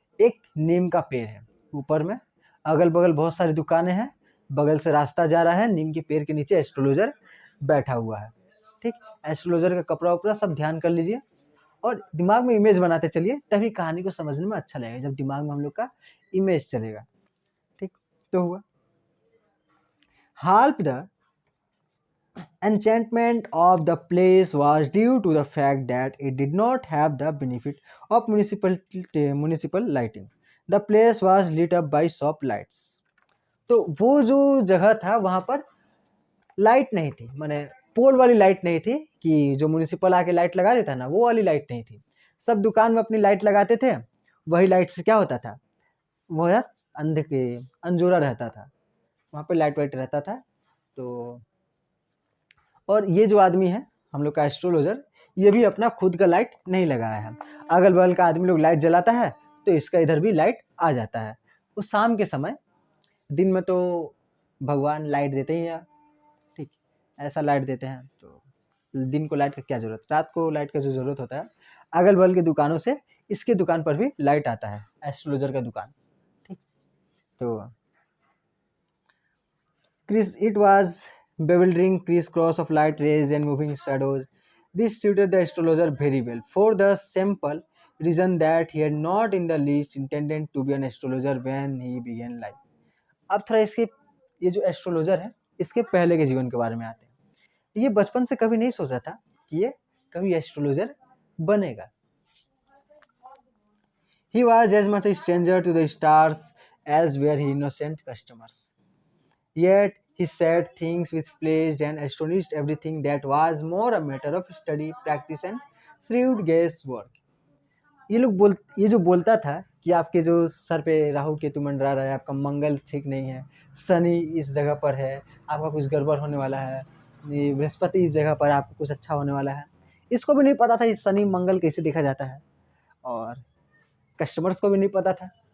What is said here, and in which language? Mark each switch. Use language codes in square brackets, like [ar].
[hi] एक नीम का पेड़ है, ऊपर में अगल बगल बहुत सारी दुकानें हैं, बगल से रास्ता जा रहा है, नीम के पेड़ के नीचे एस्ट्रोलॉजर बैठा हुआ है। ठीक, एस्ट्रोलॉजर का कपड़ा उपड़ा सब ध्यान कर लीजिए और दिमाग में इमेज बनाते चलिए, तभी कहानी को समझने में अच्छा लगेगा, जब दिमाग में हम लोग का इमेज चलेगा। ठीक, तो हुआ हाल [en] The enchantment of the place was due to the fact that it did not have the benefit of municipal lighting. The place was lit up by shop lights. [hi] तो वो जो जगह था वहाँ पर लाइट नहीं थी, माने पोल वाली लाइट नहीं थी कि जो म्यूनिसिपल आके लाइट लगा देता ना, वो वाली लाइट नहीं थी। सब दुकान में अपनी लाइट लगाते थे, वही लाइट से क्या होता था, वो यार अंधे के अंजोरा रहता था, वहाँ पे लाइट वाइट रहता था। तो और ये जो आदमी है हम लोग का एस्ट्रोलॉजर, ये भी अपना खुद का लाइट नहीं लगाया है, अगल बगल का आदमी लोग लाइट जलाता है तो इसका इधर भी लाइट आ जाता है। वो शाम के समय, दिन में तो भगवान लाइट देते ही हैं, ठीक, ऐसा लाइट देते हैं, तो दिन को लाइट का क्या ज़रूरत, रात को लाइट का जो ज़रूरत होता है, अगल बगल की दुकानों से इसकी दुकान पर भी लाइट आता है, एस्ट्रोलॉजर का दुकान। [en] ठीक, तो it was bewildering criss-cross of light rays and moving shadows. This suited the astrologer very well, for the simple reason that he had not in the least intended to be an astrologer when he began life. [hi] अब थोड़ा इसके, ये जो astrologer है इसके पहले के जीवन के बारे में आते हैं। ये बचपन से कभी नहीं सोचा था कि ये कभी एस्ट्रोलॉजर बनेगा। [en] He was as much a stranger to the stars as were his innocent customers. Yet he said things which pleased and astonished everything that was more a matter of study, practice and shrewd guesswork. [hi] ये जो बोलता था कि आपके जो sir पे राहु केतु मंडरा रहा है, आपका मंगल ठीक नहीं है, शनि इस जगह पर है, आपका कुछ गड़बड़ होने वाला है, ये बृहस्पति इस जगह पर आपको कुछ अच्छा होने वाला है, इसको भी नहीं पता था ये शनि मंगल कैसे देखा जाता है, और कस्टमर्स को भी नहीं पता था।